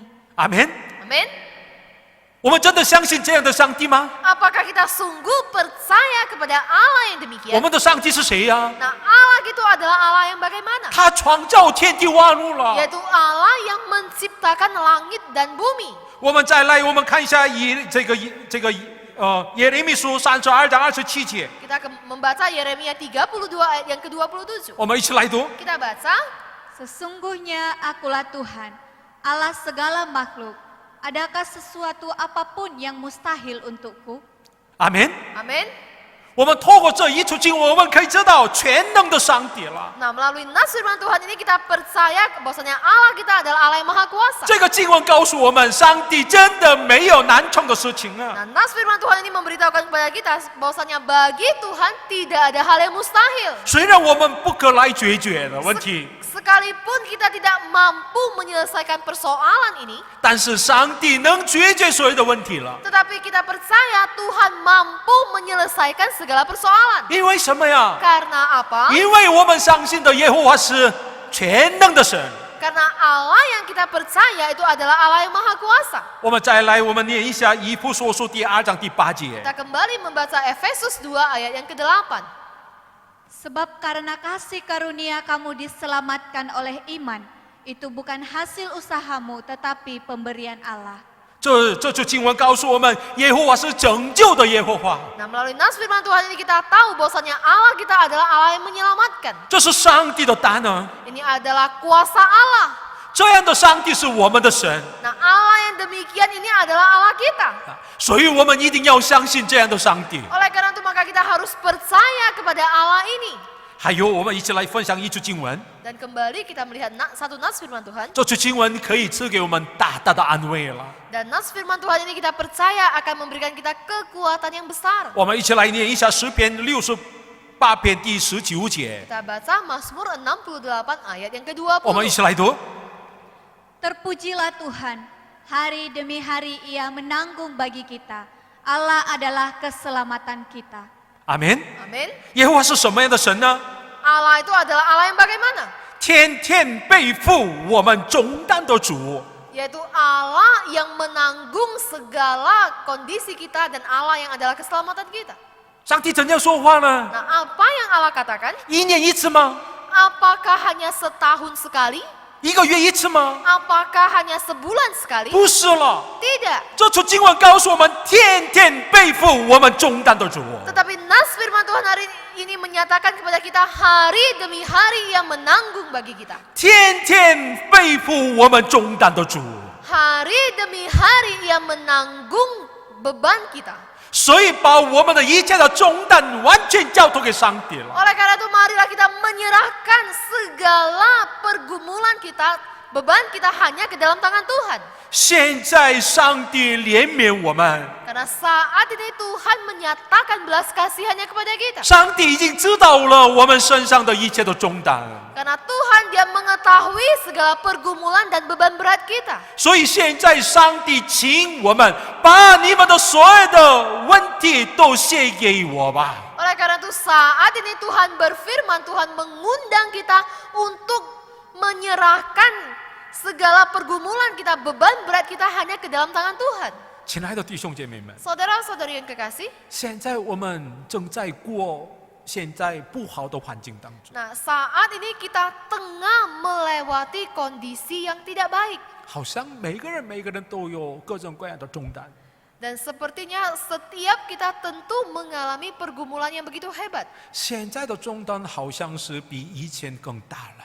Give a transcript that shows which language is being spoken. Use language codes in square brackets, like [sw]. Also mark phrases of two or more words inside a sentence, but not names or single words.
[zh] 阿门。 [id] Amin. [zh] 我们真的相信这样的上帝吗？ [id] Apakah kita sungguh percaya kepada Allah yang [zh] 我 [id] demikian? [zh] 们的上帝是谁呀、 [id] Nah, Allah itu adalah Allah yang bagaimana? [zh] 他创造天地万物了。 [id] Yaitu Allah yang menciptakan langit dan bumi. [zh] 我们再来，我们看一下耶利米书32章27节， [id] Kita membaca Yeremia 32 ayat yang ke-27. [zh] 我们一起来读。 [id] Kita baca. Sesungguhnya akulah Tuhan, Allah segala makhluk. Adakah sesuatu apapun yang mustahil untukku? [zh] 阿门。 [id] Amin. [zh] 我们透过这一处经文，我们可以知道全能的上帝了。 [id] Nah, melalui nas firman Tuhan ini kita percaya bahwasanya Allah kita adalah Allah yang maha kuasa. [zh] 这个经文告诉我们，上帝真的没有难成的事情啊！ [id] Nah, nas firman Tuhan ini memberitahukan kepada kita bahwasanya bagi Tuhan tidak ada hal yang mustahil. [zh] 虽然我们不可来解决的问题， [id] Sekalipun kita tidak mampu menyelesaikan persoalan ini, [zh] 但是上帝能解决所有的问题了。 [id] tetapi kita percaya Tuhan mampu menyelesaikan segala persoalan. [zh] 因为什么呀？ [id] Karena apa? [zh] 因为我们相信的耶和华是全能的神。 [id] Karena Allah yang kita percaya itu adalah Allah yang maha kuasa. [zh] 我们再来，我们念一下以弗所书第2章第8节。 [id] Kita kembali membaca Efesus 2 ayat yang ke-8. Sebab karena kasih karunia kamu diselamatkan oleh iman, itu bukan hasil usahamu tetapi pemberian Allah. [zh] 这就经文告诉我们，耶和华是拯救的耶和华， [id] Nah, melalui nas firman Tuhan ini kita tahu bahwasanya Allah kita adalah Allah yang menyelamatkan. [zh] 这是上帝的大能。 [id] Ini adalah kuasa Allah. [zh] 这样的上帝是我们的神， [id] Nah, Allah yang demikian ini adalah Allah kita. [zh] 所以我们一定要相信这样的上帝。 [id] Oleh karena itu maka kita harus percaya kepada Allah ini. [zh] 还有，我们一起来分享一句经文， [id] Dan kembali kita melihat satu nas firman Tuhan. [zh] 这句经文可以赐给我们大大的安慰了。 [id] Dan nas firman Tuhan ini kita percaya akan memberikan kita kekuatan yang besar. [zh] 我们一起来念一下诗篇68篇第19节， [id] Kita baca Mazmur 68 ayat yang ke-20. [zh] 我们一起来读。 [id] Terpujilah Tuhan, hari demi hari Ia menanggung bagi kita. Allah adalah keselamatan kita. [zh] 阿门。 [id] Amin. [zh] 耶和华是什么样的神呢？ [id] Allah itu adalah Allah yang bagaimana? [zh] 天天背负我们重担的主。 [id] Yaitu Allah yang menanggung segala kondisi kita dan Allah yang adalah keselamatan kita. [zh] 上帝怎样说话呢？ [id] Nah, apa yang Allah katakan? [zh] 一年一次吗？ [id] Apakah hanya setahun sekali? [zh] 一个月一次吗？ [id] Apakah hanya sebulan sekali? [zh] 不是了。 [id] Tidak. [zh] 这处经文告诉我们，天天背负我们重担的主。 [id] Tetapi nas firman Tuhan hari ini menyatakan kepada kita hari demi hari yang menanggung bagi kita. [zh] 天天背负我们重担的主。 [id] Hari demi hari yang menanggung beban kita. [zh] 所以把我们的一切的重担完全交托给上帝了。 [id] Oleh karena itu marilah kita menyerahkan segala pergumulan kita, beban kita hanya ke dalam tangan Tuhan. [zh] 现在上帝怜悯我们， [id] Karena saat ini Tuhan menyatakan belas kasihannya kepada kita. [zh] 上帝已经知道了我们身上的一切的重担， [id] Karena Tuhan dia mengetahui segala pergumulan dan beban berat kita. [zh] 所以现在上帝请我们把你们的所有的问题都卸给我吧。 [id] Oleh karena itu saat ini Tuhan berfirman, Tuhan mengundang kita untuk menyerahkan segala pergumulan kita, beban berat kita hanya ke dalam tangan Tuhan. [zh] 亲爱的弟兄姐妹们， [id] Saudara-saudari yang kekasih, [zh] 现在我们正在过现在不好的环境当中， [id] nah saat ini kita tengah melewati kondisi yang tidak baik. [zh] 好像每个人都有各种各样的重担。 [id] Dan sepertinya setiap kita tentu mengalami pergumulan yang begitu hebat. [zh] 现在的重担好像是比以前更大了。